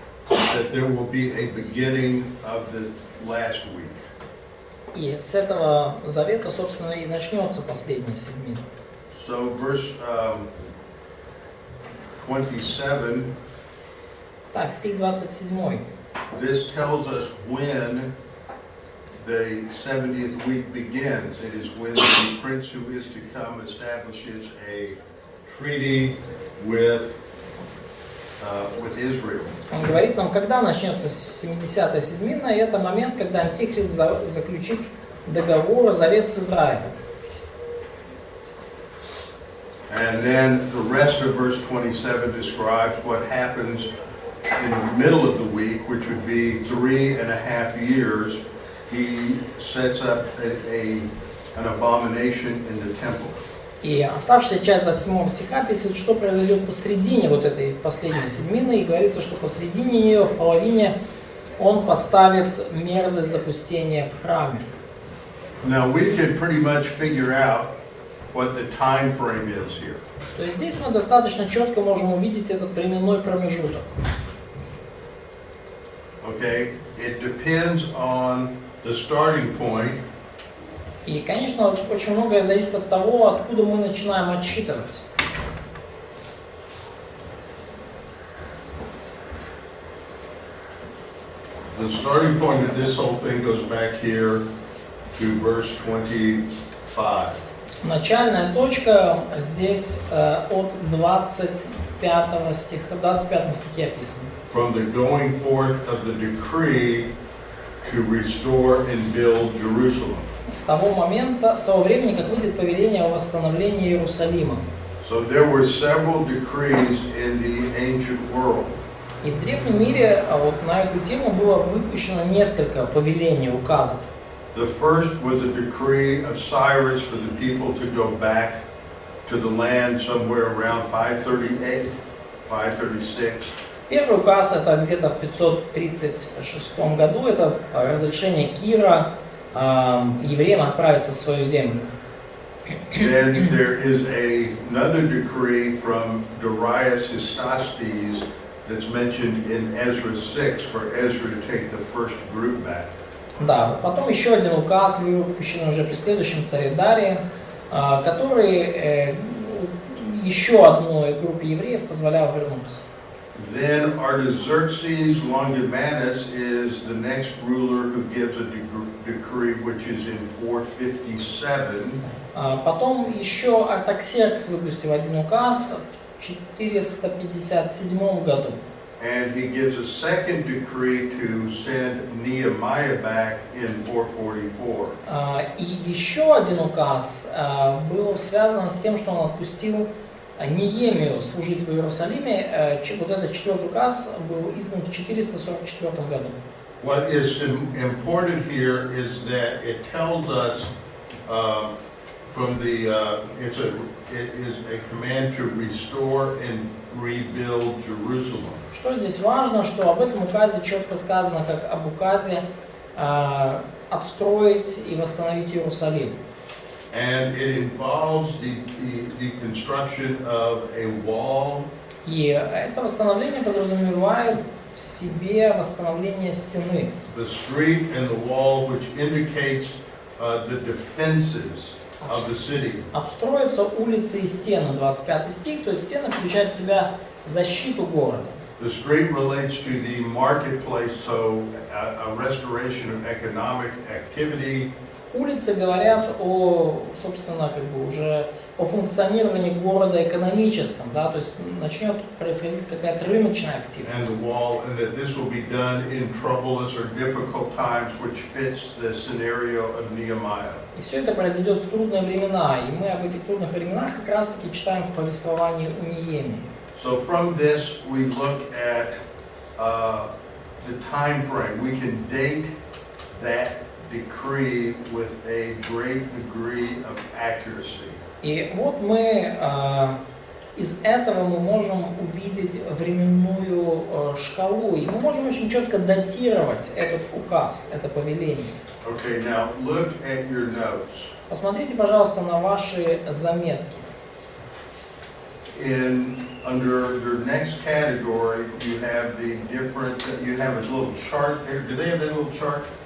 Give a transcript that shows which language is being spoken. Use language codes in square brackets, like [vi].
[en] That there will be a beginning of the last week. [ru] И с этого завета, собственно, и начнется последняя седмина. [en] So verse 27, [ru] Так, стих 27. [en] this tells us when the 70th week begins. It is when the prince who is to come establishes a treaty with with Israel. [ru] Он говорит нам, когда начнется 70-я седмина, и это момент, когда Антихрист заключит договор, завет с Израилем. [en] And then the rest of verse 27 describes what happens in the middle of the week, which would be 3.5 years. He sets up an abomination in the temple. [ru] И оставшаяся часть 27 стиха описывает, что произойдет посредине вот этой последней седмины, и говорится, что посредине нее, в половине, он поставит мерзость запустения в храме. [en] Now we can pretty much figure out what the time frame is here. [ru] То есть здесь мы достаточно четко можем увидеть этот временной промежуток. [en] Okay, it depends on the starting point. [ru] И, конечно, очень многое зависит от того, откуда мы начинаем отсчитывать. [en] The starting point of this whole thing goes back here to verse 25. [ru] Начальная точка здесь от 25 стиха, 25 стихе описана. [en] From the going forth of the decree to restore and build Jerusalem. [ru] С того момента, с того времени, как выйдет повеление о восстановлении Иерусалима. [en] So there were several decrees in the ancient world. [ru] И в древнем мире вот на эту тему было выпущено несколько повелений, указов. [en] The first was a decree of Cyrus for the people to go back to the land somewhere around 538, 536. [ru] Первый указ это где-то в 536 году, это разрешение Кира евреям отправиться в свою землю. [en] Then there is another decree from Darius Hystaspes that's mentioned in Ezra 6 for Ezra to take the first group back. [ru] Да, потом еще один указ, выпущен уже при следующем царе Дарии, который еще одной группе евреев позволял вернуться. [en] Then Artaxerxes Longimanus is the next ruler who gives a decree which is in 457. [ru] Потом еще Артаксеркс выпустил один указ в 457 году. [en] And he gives a second decree to send Nehemiah back in 444. [ru] И еще один указ был связан с тем, что он отпустил Неемию служить в Иерусалиме. Вот этот четвертый указ был издан в 444 году. [en] What is important here is that it tells us it is a command to restore and rebuild Jerusalem. [ru] Что здесь важно, что об этом указе четко сказано, как об указе отстроить и восстановить Иерусалим. [en] And it involves the construction of a wall. [ru] И это восстановление подразумевает в себе восстановление стены. [en] The street and the wall, which indicates the defenses of the city. [ru] Обстроятся улицы и стены, 25 стих, то есть стены включают в себя защиту города. [en] The street relates to the marketplace, so a restoration of economic activity. [ru] Улицы говорят о, собственно, уже о функционировании города экономическом, да, то есть начнет происходить какая-то рыночная активность. [en] And the wall, and that this will be done in troublous or difficult times, which fits the scenario of Nehemiah. [ru] И все это произойдет в трудные времена, и мы об этих трудных временах как раз-таки читаем в повествовании у Неемии. [en] So from this, we look at the time frame. We can date that decree with a great degree of accuracy. [ru] И вот мы из этого мы можем увидеть временную шкалу, и мы можем очень четко датировать этот указ, это повеление. [en] Okay, now look at your notes. [ru] Посмотрите, пожалуйста, на ваши заметки. [en] Under your next category, you have you have a little chart there. Do they have that little chart?